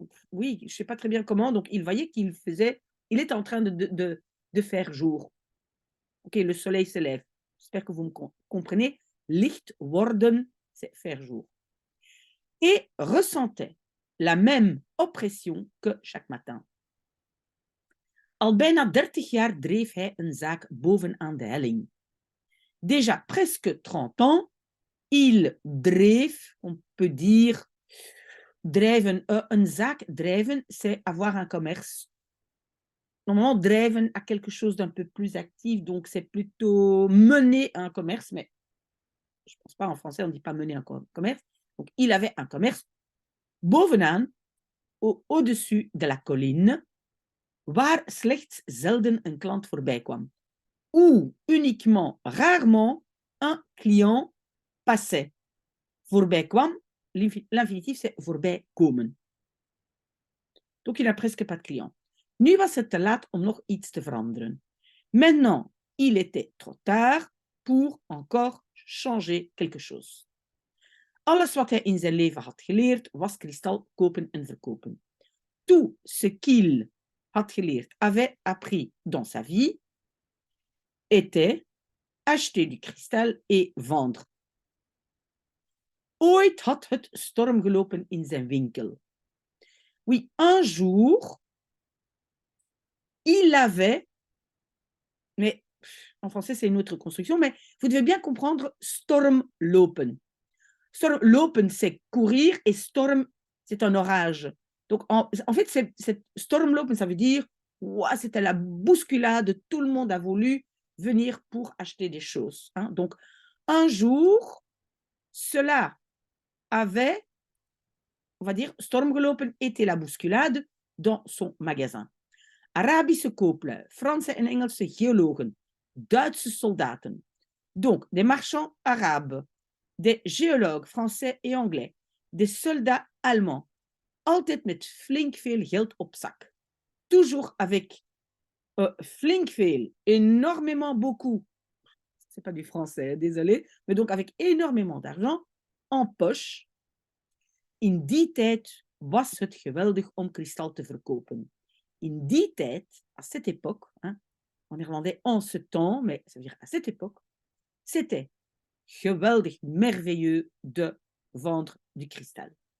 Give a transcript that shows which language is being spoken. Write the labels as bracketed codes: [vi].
[fr] Oui, je ne sais pas très bien comment. Donc, il voyait qu'il était en train de faire jour. Ok, le soleil se lève. J'espère que vous me comprenez. Licht worden, c'est faire jour. Et ressentait la même oppression que chaque matin. [nl] Al bijna 30 jaar dreef hij een zaak bovenaan de helling. [fr] Déjà presque 30 ans, il dreef, on peut dire, drijven, een zaak drijven, c'est avoir un commerce. Normalement, drijven a quelque chose d'un peu plus actif, donc c'est plutôt mener un commerce, mais je ne pense pas en français, on ne dit pas mener un commerce. Donc, il avait un commerce bovenaan, au-dessus de la colline, [nl] waar slechts zelden een klant voorbij kwam. [fr] Où uniquement, rarement, un client passait. Voorbij kwam, l'infinitif c'est voorbij komen. Donc il n'a presque pas de clients. [nl] Nu was het te laat om nog iets te veranderen. [fr] Maintenant, il était trop tard pour encore changer quelque chose. [nl] Alles wat hij in zijn leven had geleerd was kristal kopen en verkopen. [fr] Tout ce qu'il had geleerd, avait appris dans sa vie, était acheter du cristal et vendre. [nl] Ooit had het storm gelopen in zijn winkel. [fr] Oui, un jour, il avait, mais en français c'est une autre construction, mais vous devez bien comprendre stormlopen. Stormlopen, c'est courir et storm, c'est un orage. Donc, en fait, c'est stormlopen, ça veut dire, wow, c'était la bousculade, tout le monde a voulu venir pour acheter des choses. Hein. Donc, un jour, cela avait, on va dire, stormgelopen était la bousculade dans son magasin. [nl] Arabische kooplui, Franse en Engelse geologen, Duitse soldaten. [fr] Donc, des marchands arabes, des géologues français et anglais, des soldats allemands. [nl] Altijd met flink veel geld op zak. [fr] Toujours avec flink veel, énormément beaucoup. C'est pas du français, désolé, mais donc avec énormément d'argent en poche. [nl] In die tijd was het geweldig om kristal te verkopen. In die tijd, [fr] à cette époque, hein, en néerlandais en ce temps, mais ça veut dire à cette époque, c'était geweldig, merveilleux de vendre du kristal.